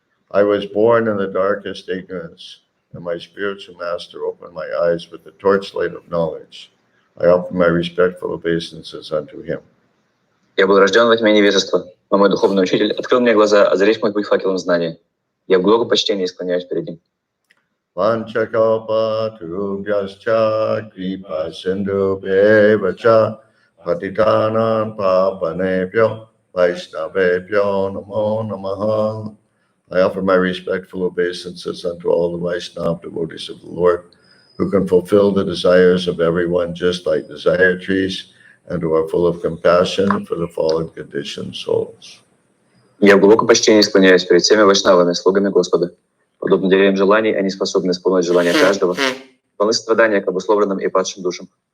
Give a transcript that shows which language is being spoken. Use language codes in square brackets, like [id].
[en] I was born in the darkest ignorance, and my spiritual master opened my eyes with the torchlight of knowledge. I offer my respectful obeisances unto him. [ru] Я был рожден во тьме невежества, но мой духовный учитель открыл мне глаза, озарив мой путь факелом знания. Я в глубоком почтении склоняюсь перед ним. [sa] Vanchakalpa turubhyascha kripa sindhubhyevacha patitanam pavanebhyo vaishnavebhyo namo namaha. [en] I offer my respectful obeisances unto all the Vaishnava devotees of the Lord, who can fulfill the desires of everyone just like desire trees, and who are full of compassion for the fallen conditioned souls. [ru] Я в глубоком почтении склоняюсь перед всеми вайшнавами, слугами Господа. Подобно деревьям желаний, они способны исполнить желания каждого, полны страдания к обусловленным и падшим душам.